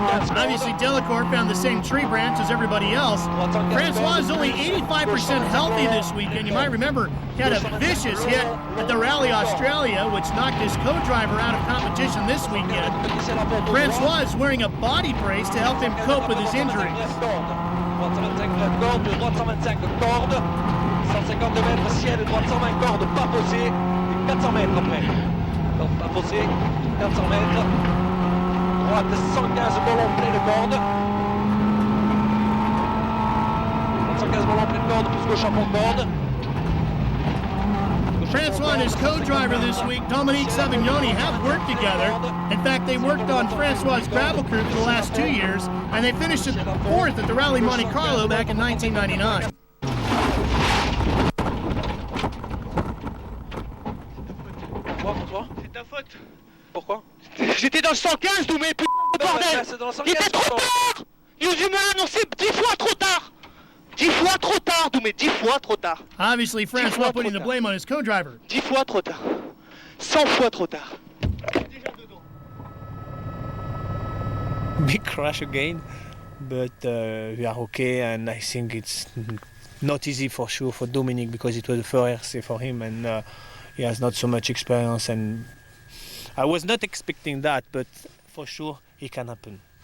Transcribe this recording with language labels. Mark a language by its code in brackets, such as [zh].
[en] I'm Obviously, Delacour found the same tree branch as everybody else. Francois is only 85% healthy this weekend. You might remember he had a vicious hit at the Rally Australia, which knocked his co-driver out of competition this weekend. Francois is wearing a body brace to help him cope with his injuries. [fr] 150 mètres ciel et droite 120 cordes, pas posé, 400 mètres après. Donc pas posé, 400 mètres. Droite 115 ballons plein de cordes. 115 ballons plein de cordes plus gauche à fond de corde. [en] Francois and his co-driver this week, Dominique Savignoni, have worked together. In fact, they worked on Francois' gravel crew for the last 2 years, and they finished 4th at the Rally Monte Carlo back in 1999. [fr] C'est ta faute. Pourquoi? J'étais dans le 115, Doumé, putain de bordel. Il était trop tard. Ils m'ont annoncé 10 fois trop tard. 10 fois trop tard, Doumé, 10 fois trop tard. [en] Obviously, Francois putting the blame on his co-driver. [fr] 10 fois trop tard. 100 fois trop tard. [en] Big crash again, but we are okay, and I think it's not easy for sure for Dominic because it was the first WRC for him, and he has not so much experience, and I was not expecting that, but for sure it can happen.